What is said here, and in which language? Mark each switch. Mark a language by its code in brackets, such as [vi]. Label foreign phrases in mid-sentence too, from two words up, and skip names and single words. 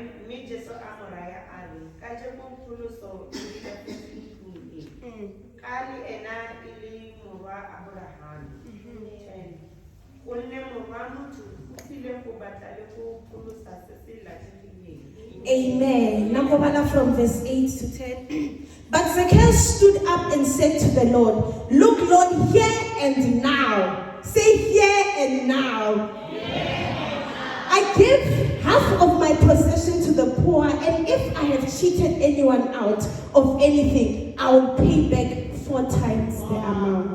[tn] Mme Jesu a moraya a re ka jeko pholoso e ka tlung e ka le ena e le morwa Abraham. 10. Gonne morwa motho o tlile go batla le go pholosa se se latlhegileng. [en] Amen. Number 1 from verse 8 to 10. But Zacchaeus stood up and said to the Lord, look, Lord, here and now. Say here and now. I give half of my possession to the poor, and if I have cheated anyone out of anything, I will pay back 4 times the amount.